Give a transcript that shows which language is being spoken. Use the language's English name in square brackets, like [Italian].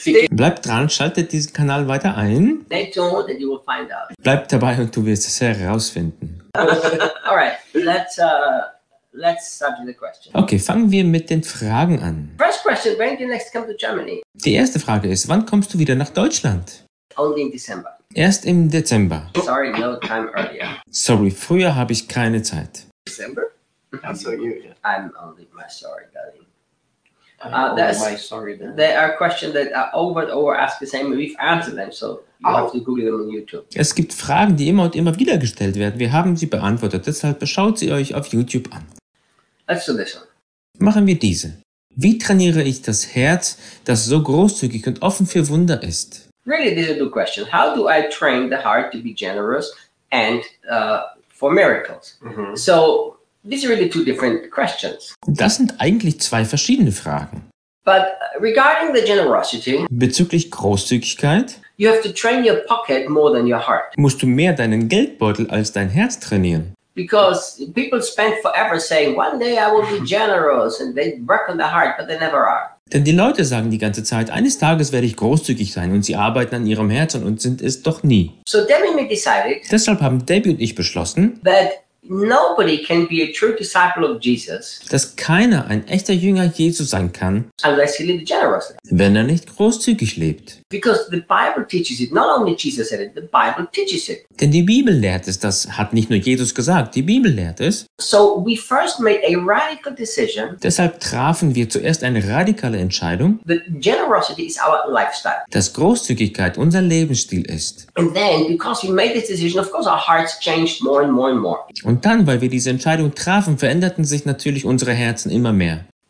[German] Bleibt dran, schaltet diesen Kanal weiter ein. Bleibt dabei und du wirst es herausfinden. [English] Alright, let's start with the question. [German] Okay, fangen wir mit den Fragen an. [English] First question, when do you next come to Germany? [German] Die erste Frage ist, wann kommst du wieder nach Deutschland? [English] Only in December. [German] Erst im Dezember. [English] Sorry, no time earlier. [German] Sorry, früher habe ich keine Zeit. [English] December? I'm only my sorry, darling. That's my sorry, darling. They are questions that are over and over asked the same. We've answered them, so you have to Google them on YouTube. [German] Es gibt Fragen, die immer und immer wieder gestellt werden. Wir haben sie beantwortet. Deshalb schaut sie euch auf YouTube an. [English] Let's do this one. [German] Machen wir diese. Wie trainiere ich das Herz, das so großzügig und offen für Wunder ist? [English] Really, this is a good question. How do I train the heart to be generous and for miracles? Mm-hmm. So, these are really two different questions. [German] Das sind eigentlich zwei verschiedene Fragen. [English] But regarding the generosity, [German] bezüglich Großzügigkeit, [English] you have to train your pocket more than your heart. [German] Musst du mehr deinen Geldbeutel als dein Herz trainieren. [English] Because people spend forever saying, one day I will be generous, and they work on their heart, but they never are. [German] Denn die Leute sagen die ganze Zeit, eines Tages werde ich großzügig sein und sie arbeiten an ihrem Herzen und sind es doch nie. [English] So Debbie and me decided, [German] deshalb haben Debbie und ich beschlossen, [English] that nobody can be a true disciple of Jesus. [German] Dass keiner ein echter Jünger Jesu sein kann, [English] unless he lives generously. [German] Wenn er nicht großzügig lebt. [English] Because the Bible teaches it. Not only Jesus said it, the Bible teaches it. [German] Denn die Bibel lehrt es. Das hat nicht nur Jesus gesagt. Die Bibel lehrt es. [English] So we first made a radical decision. [German] Deshalb trafen wir zuerst eine radikale Entscheidung. [English] That generosity is our lifestyle. [German] Dass Großzügigkeit unser Lebensstil ist. [English] And then, because we made this decision, of course our hearts changed more and more and more. [German] Und dann, weil wir diese Entscheidung trafen, veränderten sich natürlich unsere Herzen immer mehr.